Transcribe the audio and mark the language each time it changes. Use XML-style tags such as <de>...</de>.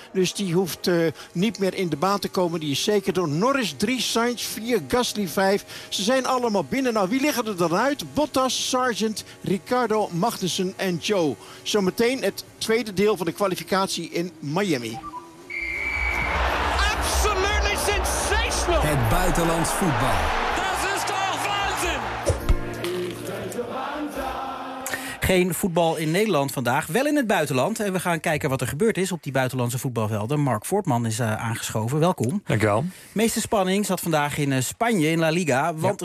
<nl>Dus die hoeft niet meer in de baan te komen. Die is zeker door Norris 3, Sainz 4, Gasly 5. Ze zijn allemaal binnen. Nou, wie liggen er dan uit? Bottas, Sargeant, Ricciardo, Magnussen en Joe. Zometeen het tweede deel van de kwalificatie in Miami.</nl> <en>Absolutely sensational!</en> <nl>Het buitenlands voetbal. Geen voetbal in Nederland vandaag, wel in het buitenland. En we gaan kijken wat er gebeurd is op die buitenlandse voetbalvelden. Mark Voortman is aangeschoven. Welkom. Dank je wel. De meeste spanning zat vandaag in Spanje, in La Liga. Want ja.</nl>